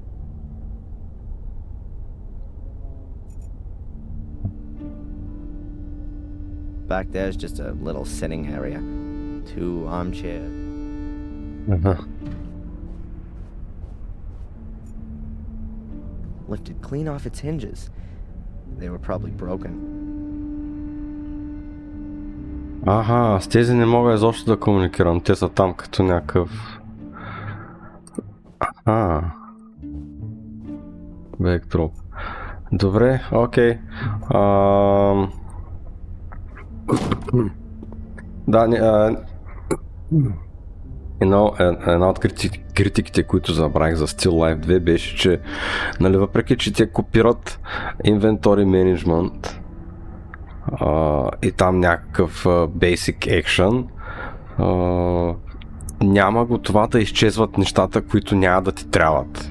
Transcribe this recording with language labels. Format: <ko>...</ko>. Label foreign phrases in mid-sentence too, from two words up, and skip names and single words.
<en>Back there's just a little sitting area. 2 armchairs.</en> <bg>Ага.</bg> <en>Lifted clean off its hinges. They were probably broken.</en> <bg>Аха, с тези не мога изобщо да комуникирам. Те са там като някакъв... Аха. Бекдроп. Добре, окей. Да, една от критиките, които забравих за Still Life 2 беше, че нали, въпреки, че те копират</bg> <en>Inventory Management</en> <bg>и там някакъв</bg> <en>Basic Action,</en> <bg>няма го това да изчезват нещата, които няма да ти трябват.</bg>